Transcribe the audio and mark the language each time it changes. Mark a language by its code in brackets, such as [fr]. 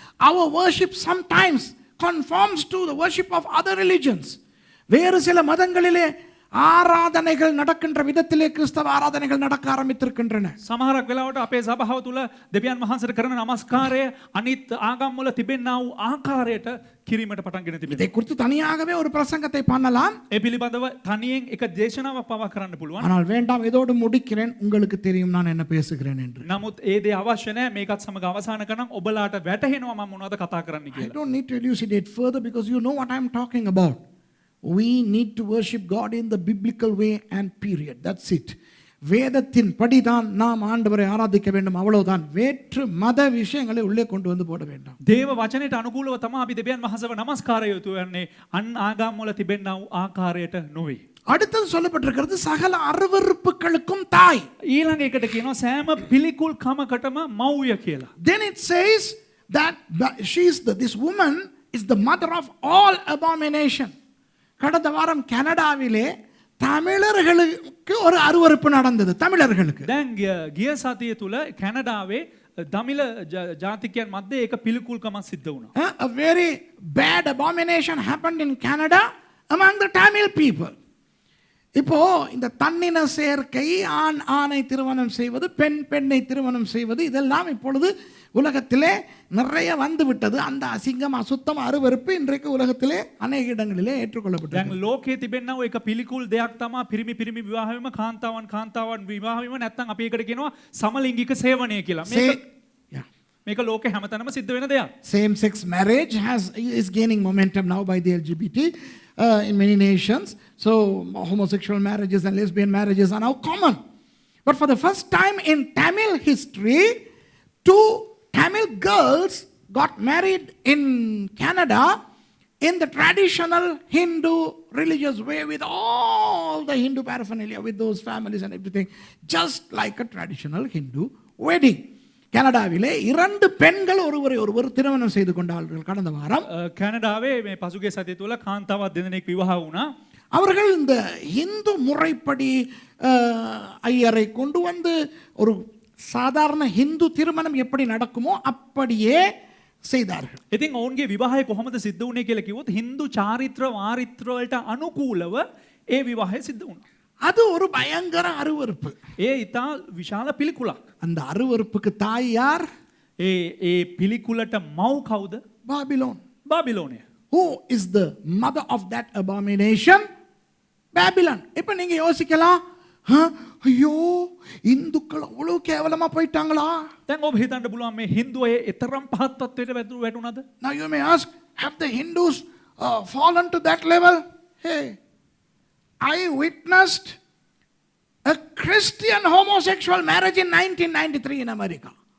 [en] Our worship sometimes conforms to the worship of other religions. [ta] வேறு சில மதங்களிலே ආරාධනයகள் நடக்கின்ற விதத்திலே கிறிஸ்தவ ஆராதனைகள் நடக்க ஆரம்பித்திருக்கின்றன. [si] සමහරක් වෙලාවට අපේ සභාව තුල දෙවියන් වහන්සේට කරන නමස්කාරය අනිත් ආගම් වල තිබෙනා වූ ආකාරයට කිරීමට පටන් ගෙන තිබෙනවා. [ta] இதை குறித்து தனியாகவே ஒரு பிரசங்கத்தை பண்ணலாம். [si] ඒ පිළිබඳව තනියෙන් එක දේශනාවක් පවා කරන්න පුළුවන්. [ta] ஆனால் வேண்டாம், இதோடு முடிக்கிறேன். உங்களுக்கு தெரியும் நான் என்ன பேசுகிறேன் என்று. [si] නමුත් ඒ දේ අවශ්‍ය නැහැ. මේකත් සමග අවසන් කරනම් ඔබලාට වැටහෙනවා මම මොනවද කතා කරන්න [en] I [si] කියලා. [en] don't need to elucidate further because you know what I'm talking about. We need to worship God in the biblical way and period. That's it. [ta] வேதத்தின் படிதான் நாம் ஆண்டவரை ஆராதிக்க வேண்டும், அவ்வளவுதான். வேற்று மத விஷயங்களை உள்ளே கொண்டு வந்து போட வேண்டாம். [si] දේව වචනයට අනුකූලව තමයි අපි දෙවියන් වහන්සේව නමස්කාරය යොතු වෙන්නේ. අන් ආගම් වල තිබෙනා වූ ආකාරයට නොවේ. [ta] அடுத்தது சொல்லப்பட்டிருக்கிறது சகல அருவருப்புகளுக்கும் தாய். [si] ඊළඟ එකට කියනවා සෑම පිළිකුල් කමකටම මව්ය කියලා. [en] Then it says that this woman is the mother of all abomination. [ta] கடந்த வாரம் கனடாவிலே தமிழர்களுக்கு ஒரு அருவருப்பு நடந்தது. தமிழர்களுக்கு [si] දැන් ගිය සතිය තුල කැනඩාවේ දමිළ ජාතිකයන් මැද්දේ එක පිළිකුල්කමක් සිද්ධ වුණා. [en] A very bad abomination happened in Canada among the Tamil people. [ta] இப்போ இந்த தன்னின சேர்க்கை, ஆண் ஆணை திருமணம் செய்வது, பெண் பெண்ணை திருமணம் செய்வது, இதெல்லாம் இப்பொழுது உலகத்திலே நிறைய வந்து விட்டது. அந்த அசிங்கம், அசுத்தம், அருவருப்பு இன்றைக்கு உலகத்திலே அநேக இடங்களிலே ஏற்றுக்கொள்ளப்பட்டது. [si] දැන් ලෝකයේ තිබෙනා වූ එක පිළිකුල් දෙයක් තමයි පිරිමි විවාහ වීම, කාන්තාවන් විවාහ වීම, නැත්නම් අපි ඒකට කියනවා සමලිංගික සේවනය කියලා. මේක ලෝකේ හැමතැනම සිද්ධ වෙන දෙයක්. [en] Same sex marriage is gaining momentum now by the LGBT in many nations. So homosexual marriages and lesbian marriages are now common. But for the first time in Tamil history, 2 Tamil girls got married in Canada in the traditional Hindu religious way, with all the Hindu paraphernalia, with those families and everything, just like a traditional Hindu wedding. [ta] கனடாவிலே 2 பெண்கள் ஒருவர் திருமணம் செய்து கொண்டார்கள் கடந்த வாரம். [si] கனடாவே මේ පසුගිය සතිය තුල කාන්තාවක් දෙදෙනෙක් විවාහ වුණා. [ta] அவர்கள் இந்த இந்து முறைப்படி ஐயரை கொண்டு வந்து ஒரு சாதாரண ஹிந்து திருமணம் எப்படி நடக்குமோ அப்படியே செய்தார்கள். [si] ඉතින් ඔවුන්ගේ විවාහය කොහොමද සිද්ධ වුණේ කියලා කිව්වොත් හින්දු චාරිත්‍ර වාරිත්‍ර වලට අනුකූලව ඒ විවාහය සිද්ධ වුණා. [ta] அது ஒரு பயங்கர அருவருப்பு. [si] ඒ ඊට විශාල පිළිකුලක්. [ta] அந்த அருவருப்புக்கு தாய் யார்? [si] ඒ පිළිකුලට මව් කවුද? [ta] பாபிலோன். பாபிலோனிய. [en] Who is the mother of that abomination? Babylon. [ta] இப்போ நீங்க யோசிக்கலாம், ஐயோ இந்துக்கள் அவ்வளவு கேவலமா போயிட்டாங்களா? [si] දැන් ඔබ හිතන්න පුළුවන් මේ හින්දු අය එතරම් පහත් තත්ත්වයට වැටුණාද? [en] Now you may ask, have the Hindus fallen to that level? Hey, I witnessed a Christian homosexual marriage in 1993 in America.